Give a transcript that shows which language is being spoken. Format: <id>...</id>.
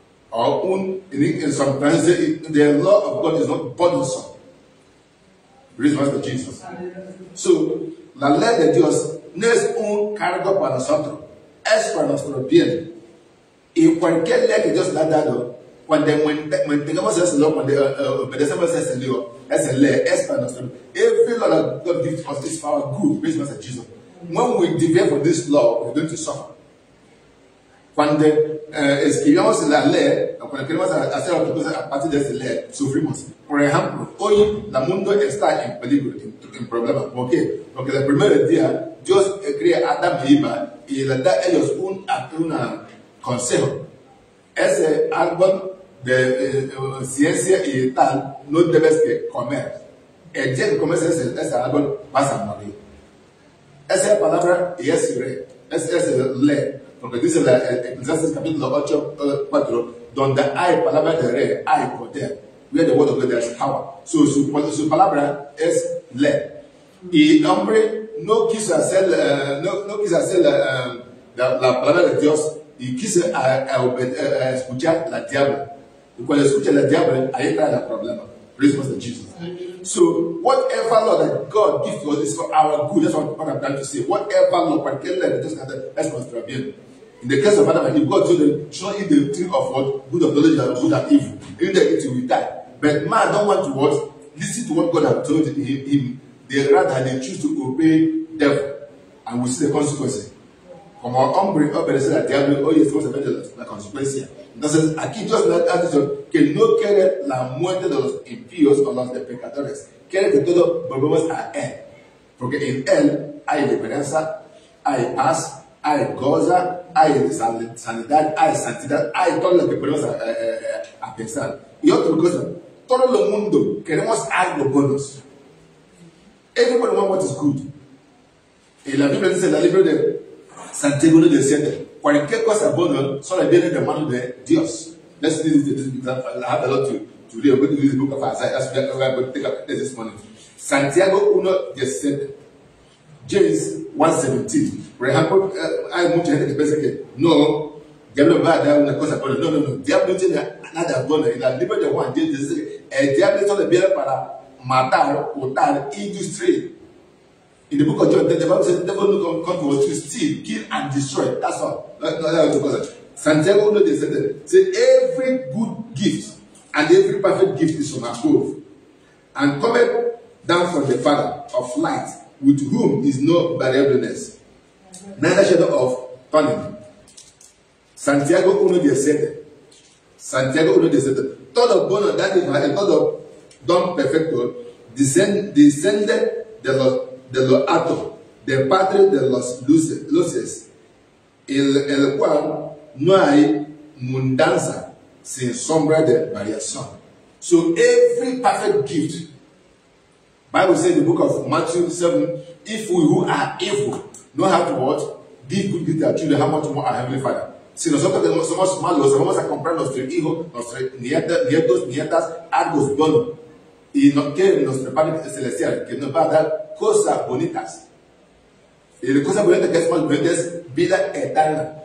<en>Or in some translations, the law of God is not burdensome. Praise Master Jesus.</en> <es>So, la ley de Dios no es un cargo para nosotros, es para nuestro bien. Y cualquier ley que Dios le ha dado, cuando tengamos ese law, cuando obedecemos ese ley, es para nuestro bien.</es> <en>Every law that God gives us is for our good. Praise Master Jesus. When we deviate from this law, we're going to suffer.</en> <es>Cuando escribimos la ley, o cuando queremos hacer otra cosa a partir de esa ley, sufrimos. Por ejemplo, hoy el mundo está en peligro, en problema. ¿Por qué? Porque el primer día Dios crea a Adán y Eva y le da a ellos un consejo. Ese árbol de ciencia y tal no debes que comer. El día que comes ese árbol vas a morir. Esa palabra y es ley. Porque dice en Eclesiastes capítulo 8:4, donde hay palabra de rey, hay poder.</es> <en>Where the word of God, there is power.</en> <es>So, su palabra es ley. Y el hombre no quiso hacer la palabra de Dios y quiso escuchar la diablo. Y cuando escucha la diablo, ahí está el problema.</es> <en>Praise Master Jesus. So whatever law that God gives to us is for our good. That's what I'm trying to say. Whatever law,</en> <es>cualquier ley, es nuestro bien.</es> <en>In the case of Adam and Eve, God told them, should not eat the tree of what? Good of knowledge and good and evil. If they eat, will die. But man don't want to what? Listen to what God has told him. They rather they choose to obey devil. And we see the consequences.</en> <es>Como hombre obedecer al diablo, hoy estamos viendo la consecuencia. Entonces, aquí Dios nos ha dicho que no quiere la muerte de los impíos o los de pecadores. Quiere que todos volvamos a Él. Porque en Él hay esperanza, hay paz, hay goza, hay sanidad, hay santidad, hay todo lo que podemos a pensar. Y otra cosa, todo el mundo queremos algo buenos. Everybody wants what is good. Y la Biblia dice en el libro de Santiago 1:17, cualquier cosa buena solo viene de mano de Dios.</es> <en>Let's read this because I have a lot to read. I'm going to read the book of Isaiah. That's where I'm going to take up this morning.</en> <es>Santiago 1:17, James 1:17. Por ejemplo, hay mucha gente que piensa que no, diablo va a dar una cosa buena. No, no, no. Diablo no tiene nada bueno. En el libro de Juan, dice el diablo solo viene para matar, hurtar y destruir.</es> <en>In the book of John, the Bible says the devil will come to steal, kill, and destroy. That's all. That's the Santiago 1:17 says every good gift and every perfect gift is from above, and cometh down from the Father of light, with whom is no variableness, neither shadow of turning. Santiago 1:17. Santiago 1:17.</en> <es>Todo bueno,</es> <en>that is</en> <es>todo don perfecto, descende de los atos, de padre de los luces, el cual no hay mudanza sin sombra de variación.</es> <en>So every perfect gift, Bible says in the book of Matthew 7, if we who are evil know how to what? Give good gifts to our children, how much more our Heavenly Father.</en> <es>Si nosotros que somos malos, vamos a comprar nuestros hijos, nuestros nietos, nietas, algo bueno. Y no quiere nuestro Padre Celestial, que nos va a dar cosas bonitas. Y la cosa bonita que es más bonita es vida eterna.</es>